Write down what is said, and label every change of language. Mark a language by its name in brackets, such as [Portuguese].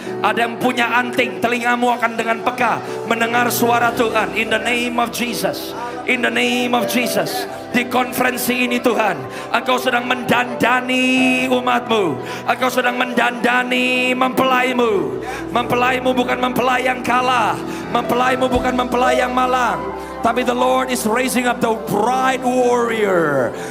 [Indonesian] Ada yang punya anting, telingamu akan dengan peka mendengar suara Tuhan. [English] In the name of Jesus, in the name of Jesus. [Indonesian] Di konferensi ini Tuhan, Engkau sedang mendandani umatmu. Engkau sedang mendandani mempelaimu. Mempelaimu bukan mempelai yang kalah, mempelaimu bukan mempelai yang malang, tapi [English] the Lord is raising up the bride warrior.